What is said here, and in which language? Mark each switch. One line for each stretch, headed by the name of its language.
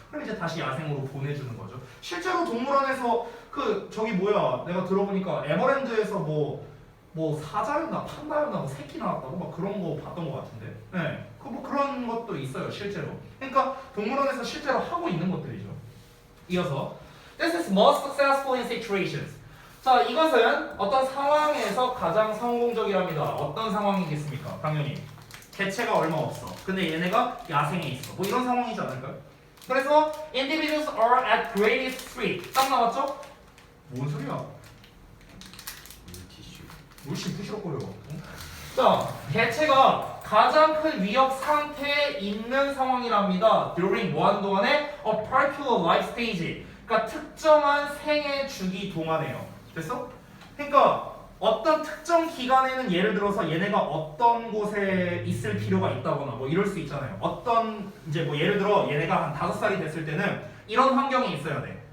Korean: 그럼 이제 다시 야생으로 보내주는 거죠. 실제로 동물원에서 그 저기 뭐야 내가 들어보니까 에버랜드에서 뭐 사자였나 판다였나 뭐 새끼 나왔다고 막 그런 거 봤던 것 같은데. 네, 뭐 그런 것도 있어요 실제로. 그러니까 동물원에서 실제로 하고 있는 것들이죠. 이어서
English: This is most successful in situations.
Korean: 자, 이것은 어떤 상황에서 가장 성공적이랍니다. 어떤 상황이겠습니까? 당연히 개체가 얼마 없어. 근데 얘네가 야생에 있어. 뭐 이런 상황이지 않을까요?
English: 그래서 individuals are at greatest threat.
Korean: 딱 나왔죠? 뭔 소리야? 물티슈. 뭘 심부시럭거려. 자, 개체가 가장 큰 위협 상태에 있는 상황이랍니다.
English: During
Korean: 뭐 하는 동안에
English: a particular life stage.
Korean: 그러니까 특정한 생애 주기 동안에요. 됐어? 그러니까 어떤 특정 기간에는 예를 들어서 얘네가 어떤 곳에 있을 필요가 있다거나 뭐 이럴 수 있잖아요. 어떤 이제 뭐 예를 들어 얘네가 한 5살이 됐을 때는 이런 환경이 있어야 돼.